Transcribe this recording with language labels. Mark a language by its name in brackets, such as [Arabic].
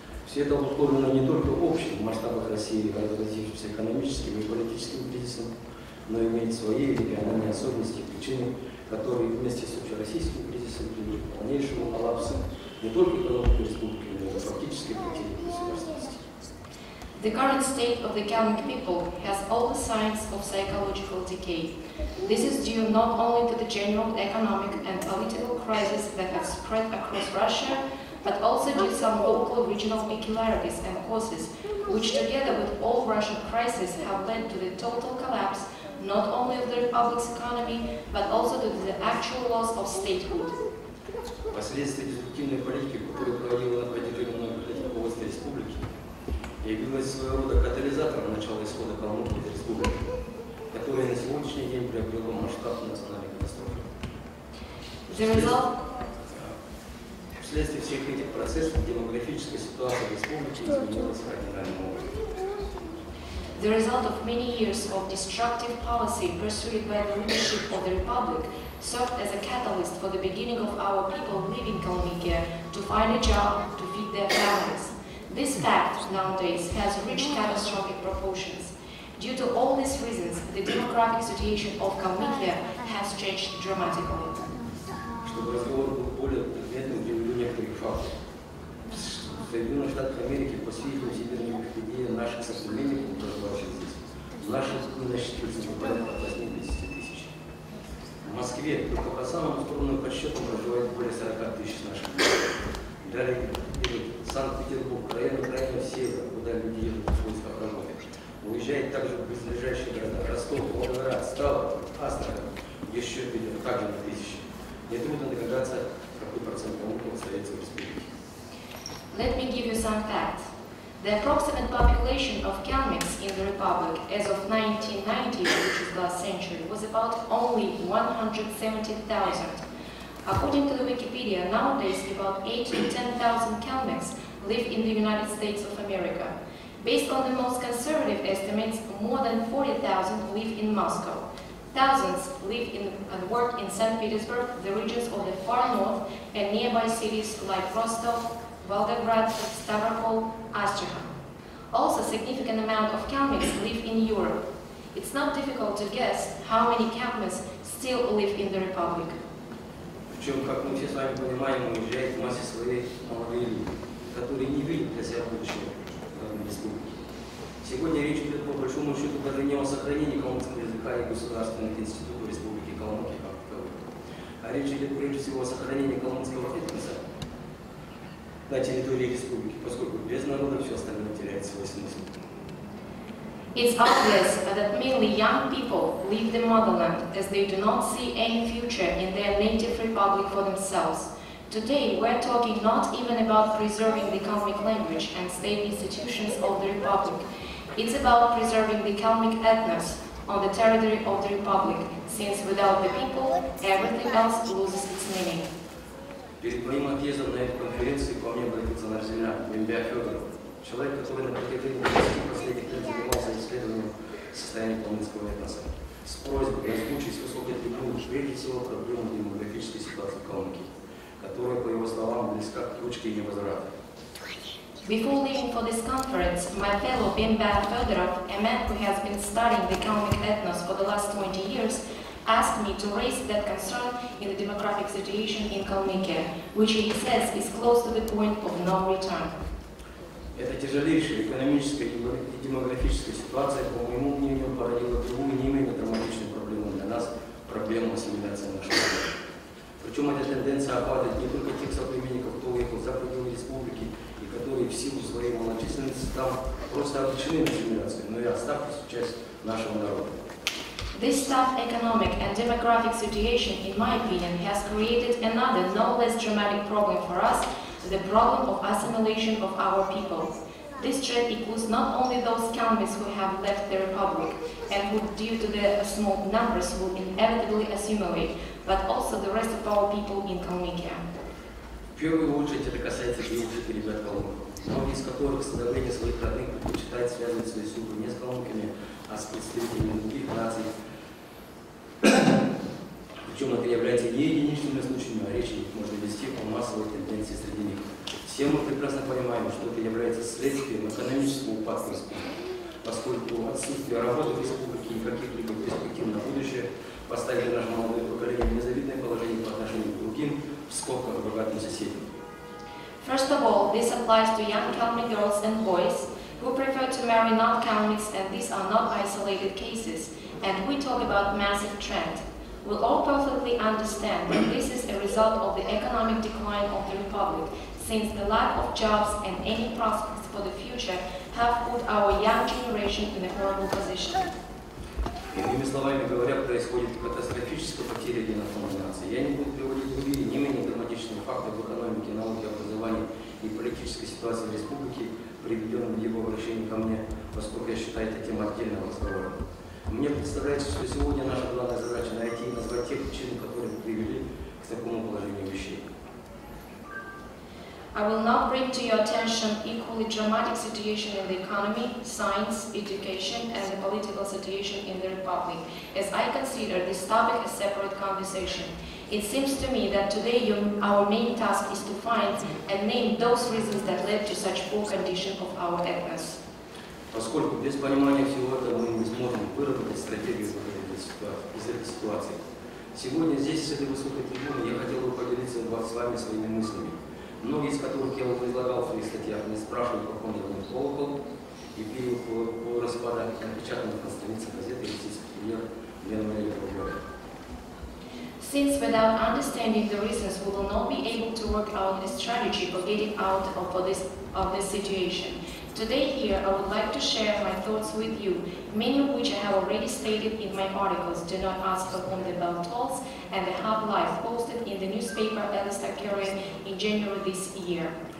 [Russian] Все это обусловлено не только общим в масштабах России разразившимся экономическим и политическим кризисом, но и имеет свои региональные особенности и причины, которые вместе с общероссийским кризисом привели к полнейшему коллапсу не только экономики республики, но и практически потери государственности. [English] The current state of the Kalmyk people has all the signs of psychological decay. This is due not only to the general economic and political crisis that has spread across Russia, but also due to some local regional peculiarities and causes, which together with all Russian crises have led to the total collapse not only of the republic's economy, but also to the actual loss of statehood. [Russian] Последствия деструктивной политики, которую проводила на протяжении многих лет руководство республики, явилась своего рода катализатором начала исхода Калмыкии из республики, которая на сегодняшний день приобрела масштаб национальной катастрофы. Вследствие всех этих процессов демографическая ситуация в республике изменилась кардинальным образом. [English] The result of many years of destructive policy pursued by the leadership of the Republic served as a catalyst for the beginning of our people leaving Kalmykia to find a job to feed their families. This fact nowadays has reached catastrophic proportions. Due to all these reasons, the demographic situation of Kalmykia has changed dramatically. [Russian] Чтобы разговор был более предметным, приведу некоторых фактов. В Соединенных Штатах Америки, по свидетельству Всемирной Википедии, наших соплеменников, проживающих здесь, наши насчитываются порядка 80 тысяч. В Москве только по самым скромным подсчетам проживает более 40 тысяч наших людей. Далее идут Санкт-Петербург, районы севера, куда люди едут в поисках работы. Уезжает также в близлежащие города Ростов, Волгоград, Ставрополь, Астрахань, еще также на тысячи. Нетрудно догадаться, какой процент калмыков остается в республике. [English] Let me give you some facts. The approximate population of Kalmyks in the Republic as of 1990, which is last century, was about only 170,000. According to the Wikipedia, nowadays about 8 to 10,000 Kalmyks live in the United States of America. Based on the most conservative estimates, more than 40,000 live in Moscow. Thousands live and work in St. Petersburg, the regions of the far north, and nearby cities like Rostov, Volgograd, Stavropol, Astrakhan. Also, a significant amount of Kalmyks live in Europe. It's not difficult to guess how many Kalmyks still live in the Republic. [Russian] Причем, как мы все с вами понимаем, уезжают в массе своей молодые люди, которые не видят для себя будущего в республике. Сегодня речь идет по большому счету даже не о сохранении калмыцкого языка и государственных институтов Республики Калмыкия как таковых, а речь идет прежде всего о сохранении калмыцкого этноса на территории республики, поскольку без народа все остальное теряет свой смысл. [English] It's obvious that mainly young people leave the motherland as they do not see any future in their native republic for themselves. Today, we're talking not even about preserving the Kalmyk language and state institutions of the republic. It's about preserving the Kalmyk ethnos on the territory of the republic, since without the people, everything else loses its meaning. [Russian] Перед моим отъездом на эту конференцию ко мне обратился наш земляк Бембя Федоров, человек, который на протяжении 10 последних лет занимался исследованием состояния калмыцкого этноса, с просьбой озвучить с высокой трибуны прежде всего проблему демографической ситуации в Калмыкии, которая, по его словам, близка к точке невозврата. [English] Before leaving for this conference, my fellow Bemba Fedorov, a man who has been studying the Kalmyk ethnos for the last 20 years, asked me to raise that concern in the demographic situation in Kalmykia, which he says is close to the point of no return. [Russian] Эта тяжелейшая экономическая и демографическая ситуация, по моему мнению, породила другую не менее драматичную проблему для нас – проблему ассимиляции нашего народа. Причем эта тенденция охватывает не только тех соплеменников, кто уехал за пределы республики и которые в силу своей малочисленности там просто обречены на ассимиляцию, но и оставшись часть нашего народа. [English] This tough economic and demographic situation, in my opinion, has created another no less dramatic problem for us, the problem of assimilation of our people. This trend includes not only those Kalmyks who have left the Republic and who, due to their small numbers, will inevitably assimilate, but also the rest of our people in Kalmykia. [Russian] В первую очередь это касается девушек и ребят калмыков, многие из которых с давлением своих родных предпочитают связывать свои судьбы не с калмыками, а с представителями других наций. Причем это является не единичными случаями, а речь можно вести о массовой тенденции среди них. Все мы прекрасно понимаем, что это является следствием экономического упадка республики, поскольку отсутствие работы в республике и каких-либо перспектив на будущее поставили наше молодое поколение в незавидное положение по отношению к другим, в скобках богатым соседям. [English] First of all, this applies to young Kalmyk girls and boys who prefer to marry non-Kalmyks, and these are not isolated cases. And we talk about massive trend. We all perfectly understand that this is a result of the economic decline of the Republic, since the lack of jobs and any prospects for the future have put our young generation in a horrible position. [Russian] Иными словами говоря, происходит катастрофическая потеря генофонда нации. Я не буду приводить другие, не менее драматичные факты в экономике, науке, образовании и политической ситуации в республике, приведенные в его обращении ко мне, поскольку я считаю это тема отдельного разговора. Мне представляется, что сегодня наша главная задача найти и назвать те причины, которые привели к такому положению вещей. [English] I will now bring to your attention equally dramatic situation in the economy, science, education, and the political situation in the Republic, as I consider this topic a separate conversation. It seems to me that today our main task is to find and name those reasons that led to such poor condition of our ethnos. [Russian] Поскольку без понимания всего этого мы не сможем выработать стратегию из этой ситуации. Сегодня здесь, с этой высокой трибуны, я хотел бы поделиться с вами своими мыслями, многие из которых я уже излагал в своих статьях, не спрашивают, как он звонит колокол, и период по распада напечатанных на страницах газеты «Российский премьер» в январе этого года. [English] Since without understanding the reasons, we will not be able to work out a strategy for getting out of this situation. Today here, I would like to share my thoughts with you, many of which I have already stated in my articles, Do Not Ask for Whom the Bell Tolls, and The Hub Life, posted in the newspaper Ellis-Takerian in January this year.